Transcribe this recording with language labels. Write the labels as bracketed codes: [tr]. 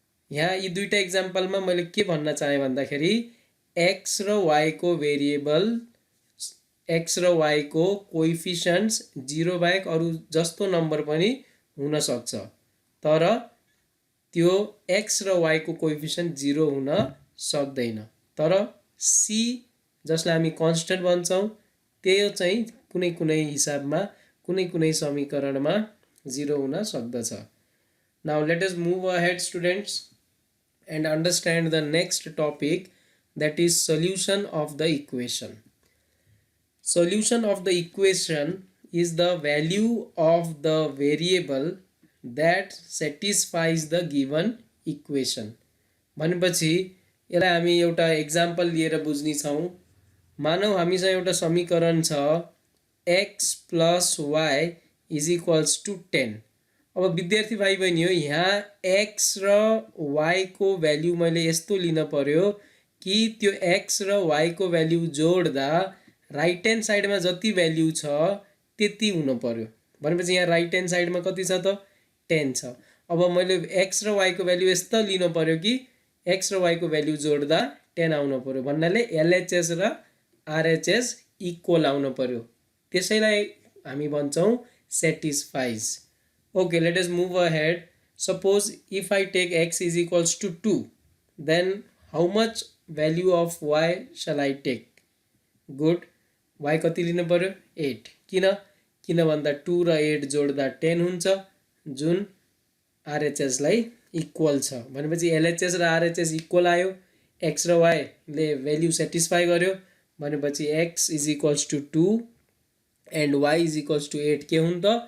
[ne] यहाँ यी दुईटा एक्जाम्पलमा मैले के भन्न चाहे भन्दाखेरि x र y को भेरिएबल, x र y को कोइफिसिएन्ट्स 0 बाहेक अरू जस्तो नम्बर पनि हुन सक्छ, तर त्यो x र y को कोइफिसिएन्ट 0 हुन सक्दैन। तर c जसलाई हामी कन्स्टेन्ट भन्छौँ त्यो चाहिँ कुनै कुनै हिसाबमा, कुनै कुनै समीकरणमा 0 हुन सक्दछ। [en] Now let us move ahead students and understand the next topic, that is solution of the equation. Solution of the equation is the value of the variable that satisfies the given equation। [ne] भनेपछि यसलाई हामी एउटा example लिएर बुझ्ने छौँ। मानौ हामीसँग एउटा समीकरण छ [en] x plus y is equals to 10। [ne] अब विद्यार्थी भाइ बहिनी हो यहाँ x र y को भ्याल्यु मैले यस्तो लिन पर्यो कि त्यो x र y को भ्याल्यु जोड्दा राइट ह्यान्ड साइडमा जति भ्याल्यु छ त्यति हुन पर्यो। भनेपछि यहाँ राइट ह्यान्ड साइडमा कति छ त? 10 छ। अब मैले x र y को भ्याल्यु यस्तो लिन पर्यो कि x र y को भ्याल्यु जोड्दा 10 आउन पर्यो। भन्नाले LHS र RHS इक्वल आउन पर्यो। त्यसैलाई हामी भन्छौँ satisfies। [en] Okay, let us move ahead. Suppose if I take x is equals to 2, then how much value of y shall I take? Good. [ne] y कति लिनु पर्यो? 8। किन भन्दा 2 र 8 जोड्दा 10 हुन्छ, जुन RHS लाई इक्वल छ। भनेपछि LHS र RHS इक्वल आयो, x र y ले भ्याल्यु सेटिस्फाई गर्यो, भनेपछि [en] x is equals to 2 and y is equals to 8 [ne] के हुन् त?